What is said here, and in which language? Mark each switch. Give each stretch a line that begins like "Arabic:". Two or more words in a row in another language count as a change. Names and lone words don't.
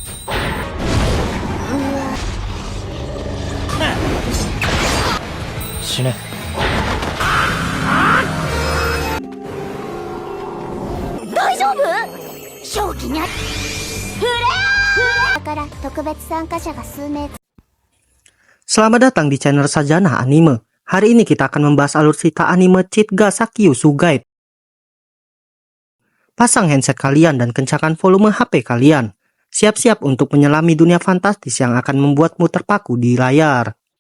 Japanese: 死ね。大丈夫？正気にフレアだから特別参加者が数名。
Indonesian: Selamat datang di channel Sajana Anime. Hari ini kita akan membahas alur cerita anime Cheat ga Sakyusu Guide. Pasang handset kalian dan kencangkan volume HP kalian. Siap-siap untuk menyelami dunia fantastis yang akan membuatmu terpaku di layar.